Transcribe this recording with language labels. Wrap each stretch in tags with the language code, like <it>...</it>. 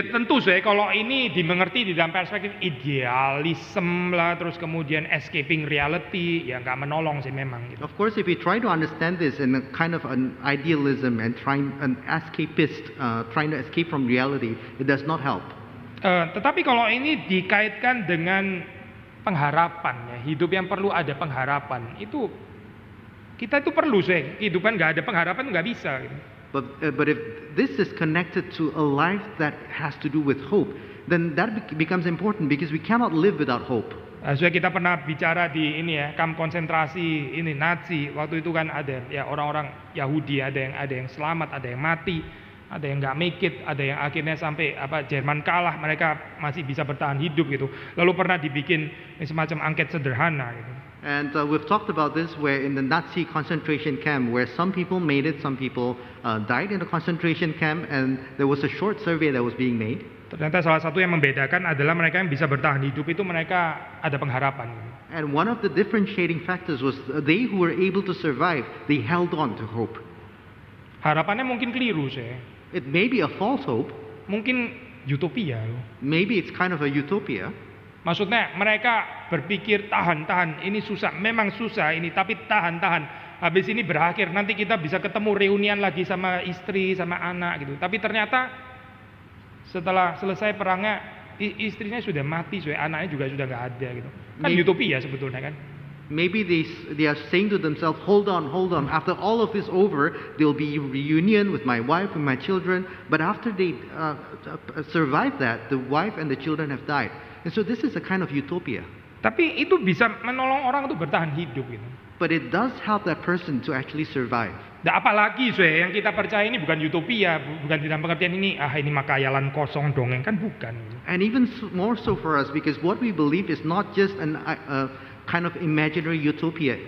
<id>Ya tentu saya kalau ini dimengerti di dalam perspektif idealisme lah, terus kemudian</id> <en>escaping reality,</en> <id>ya nggak menolong sih memang gitu.</id> <en>Of course, if we try to understand this in a kind of an idealism and an escapist, trying to escape from reality, it does not help.</en> <id>Tetapi kalau ini dikaitkan dengan pengharapan, ya, hidup yang perlu ada pengharapan, itu kita itu perlu sih, kehidupan nggak ada pengharapan nggak bisa. Gitu.</id> <en>But if this is connected to a life that has to do with hope, then that becomes important because we cannot live without hope.</en> <id>Sudah kita pernah bicara di ini ya, kamp konsentrasi ini Nazi, waktu itu kan ada ya orang-orang Yahudi, ada yang selamat, ada yang mati, ada yang nggak</id> <en>make it,</en> <id>ada yang akhirnya sampai Jerman kalah, mereka masih bisa bertahan hidup gitu. Lalu pernah dibikin semacam angket sederhana gitu.</id> <en>And we've talked about this where in the Nazi concentration camp where some people made it, some people died in the concentration camp, and there was a short survey that was being made.</en> <id>Ternyata salah satu yang membedakan adalah mereka yang bisa bertahan hidup itu mereka ada pengharapan.</id> <en>And one of the differentiating factors was they who were able to survive, they held on to hope.</en> <id>Harapannya mungkin keliru saya.</id> <en>It may be a false hope.</en> <id>Mungkin utopia loh.</id> <en>Maybe it's kind of a utopia.</en> <id>Maksudnya mereka berpikir tahan, ini susah, memang susah ini, tapi tahan. Habis ini berakhir, nanti kita bisa ketemu reunian lagi sama istri, sama anak gitu. Tapi ternyata setelah selesai perangnya, istrinya sudah mati, anaknya juga sudah nggak ada gitu. Kan utopia sebetulnya kan.</id> <en>Maybe they are saying to themselves, hold on. After all of this over, there will be reunion with my wife and my children. But after they survive that, the wife and the children have died. And so this is a kind of utopia.</en> <id>Tapi itu bisa menolong orang untuk bertahan hidup gitu.</id> <en>But it does help that person to actually survive.</en> <id>Nah, apalagi yang kita percaya ini bukan utopia, bukan dalam pengertian ini mah khayalan kosong dongeng, kan bukan.</id> <en>And even more so for us, because what we believe is not just an kind of imaginary utopia.</en>